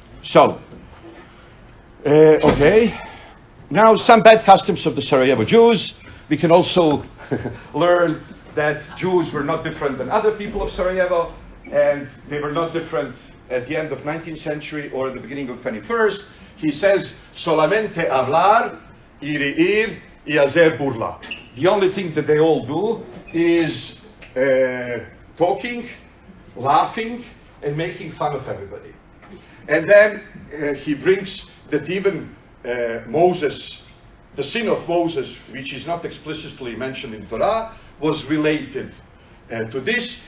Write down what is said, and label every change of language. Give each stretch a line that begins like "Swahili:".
English: So, okay. Now, some bad customs of the Sarajevo Jews. We can also learn that Jews were not different than other people of Sarajevo, and they were not different at the end of 19th century or at the beginning of 21st. He says,
Ladino: solamente hablar, y reír, y hacer burla.
English: The only thing that they all do is talking, laughing, and making fun of everybody. And then he brings that even Moses, the sin of Moses, which is not explicitly mentioned in Torah, was related to this.